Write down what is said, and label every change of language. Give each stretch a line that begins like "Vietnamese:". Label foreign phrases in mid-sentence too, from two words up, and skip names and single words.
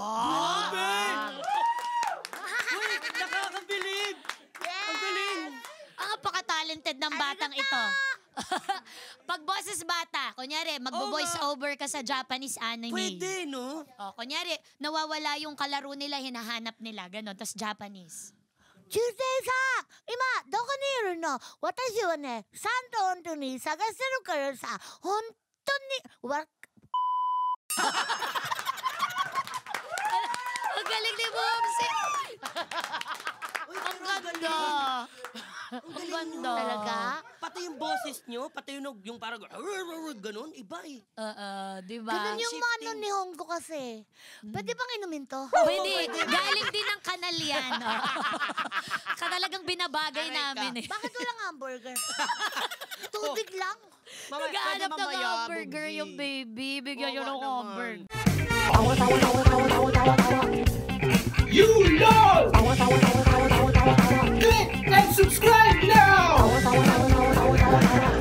Filipino: Uy, nakakabilib! Yes! Ang galing! talented ng batang ito. Pag boses bata, kunyari, magbo-
English: voice over
Filipino: ka sa
English: Japanese anime.
Filipino: Pwede, no? O, kunyari, nawawala yung kalaro nila, hinahanap nila, gano'n, tas Japanese.
Japanese: 中世さん、今どこにいるの？私はね、サント本当に探してるからさ、本当に
Filipino: Ang galing ni Bobsy! Ang ganda! Ang ganda. talaga. Pati yung boses nyo, pati yung parang ganun, iba eh. Di ba? Ganun yung Shifting. ano ni Hongko kasi. Pwede bang inumin to? Pwede. Galing din ng kanal yan. Talagang binabagay Aray ka. namin eh. Bakit walang hamburger? Tubig lang. Naghahanap ng hamburger yung baby. Bigyan nyo ng hamburger.
English: You love! Click and subscribe now!